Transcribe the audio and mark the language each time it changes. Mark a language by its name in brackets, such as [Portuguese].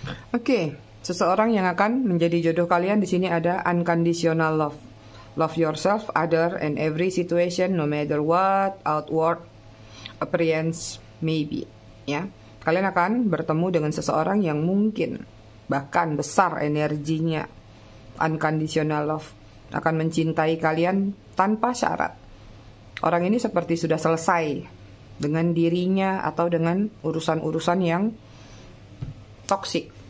[Indonesian] Oke, seseorang yang akan menjadi jodoh kalian di sini ada unconditional love. [English] Love yourself, other, and every situation, no matter what outward appearance may be. [Indonesian] Ya, kalian akan bertemu dengan seseorang yang mungkin bahkan besar energinya. Unconditional love akan mencintai kalian tanpa syarat. Orang ini seperti sudah selesai dengan dirinya atau dengan urusan-urusan yang toksik.